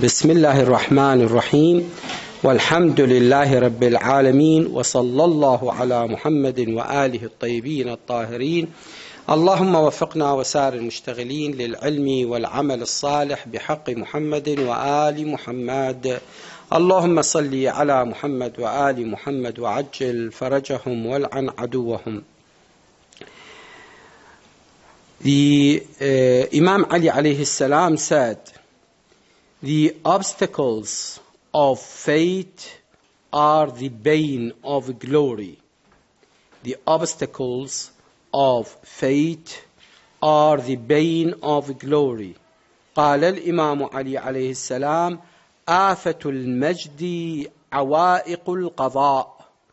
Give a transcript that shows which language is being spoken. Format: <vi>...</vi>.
<ar>بسم الله الرحمن الرحيم، والحمد لله رب العالمين، وصلى الله على محمد وآله الطيبين الطاهرين. اللهم وفقنا وسائر المشتغلين للعلم والعمل الصالح بحق محمد وآل محمد. اللهم صل على محمد وآل محمد وعجل فرجهم والعن عدوهم.</ar> <en>The Imam Ali alayhi salam said, the obstacles of faith are the bane of glory. The obstacles of faith are the bane of glory.</en> <ar>قال الإمام علي عليه السلام: آفة المجد عوائق القضاء.</ar>